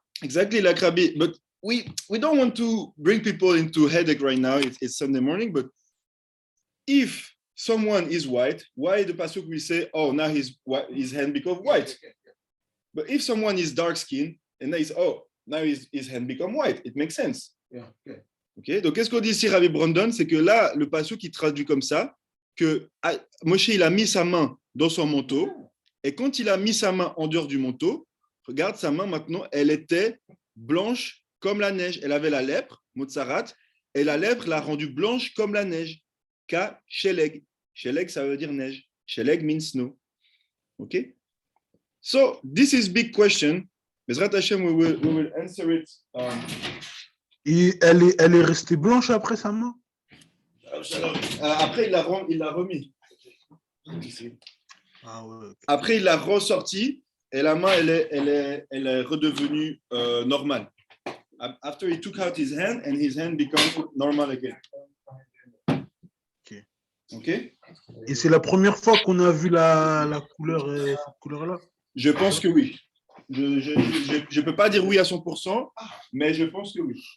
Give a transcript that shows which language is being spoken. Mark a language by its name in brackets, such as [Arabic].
[English] Exactly like Rabbi, but we don't want to bring people into headache right now. It's Sunday morning, but if someone is white, why the pasuk will say, "Oh, now his hand become white"? But if someone is dark skinned and now his hand become white, it makes sense. Yeah. Okay. Ok. [French] Donc qu'est-ce qu'on dit ici, Rabbi Brandon, c'est que là le pasuk il traduit comme ça que Moshe il a mis sa main dans son manteau et quand il a mis sa main en dehors du manteau, regarde sa main maintenant, elle était blanche comme la neige. Elle avait la lèpre, Motsarat, et la lèpre l'a rendue blanche comme la neige. Ka sheleg. Sheleg, ça veut dire neige. [English] Sheleg means snow. Okay? So, this is big question. Bezrat Hashem, we will answer it. [French] Et elle est restée blanche après sa main? Après, il l'a remis. Ah ouais. Après, il l'a ressorti et la main, elle est redevenue normale. [English] After he took out his hand and his hand becomes normal again. Ok. [French] Et c'est la première fois qu'on a vu la couleur, cette couleur-là? Je pense que oui. Je peux pas dire oui à 100%, mais je pense que oui.